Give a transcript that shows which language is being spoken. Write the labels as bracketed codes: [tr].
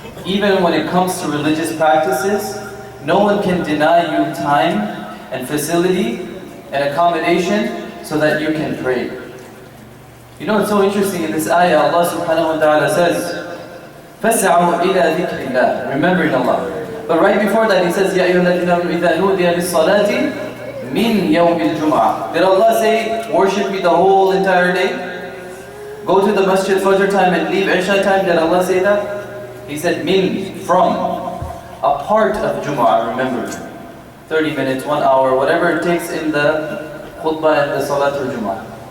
[en] Even when it comes to religious practices, no one can deny you time and facility and accommodation so that you can pray. You know, it's so interesting in this ayah, Allah subhanahu wa ta'ala says, [ar] فَاسْعَوْا إِلَى ذِكْرِ اللَّهِ, [en] remembering Allah. But right before that He says, [ar] يَا أَيُّهَا الَّذِينَ آمَنُوا إِذَا نُودِيَ لِلصَّلَاةِ مِنْ يَوْمِ الْجُمْعَةِ. [en] Did Allah say, worship me the whole entire day? Go to the masjid Fajr time and leave Isha time? Did Allah say that? He said, min, from. A part of Jum'ah, remember. 30 minutes, 1 hour, whatever it takes in the khutbah and the Salatul Jum'ah.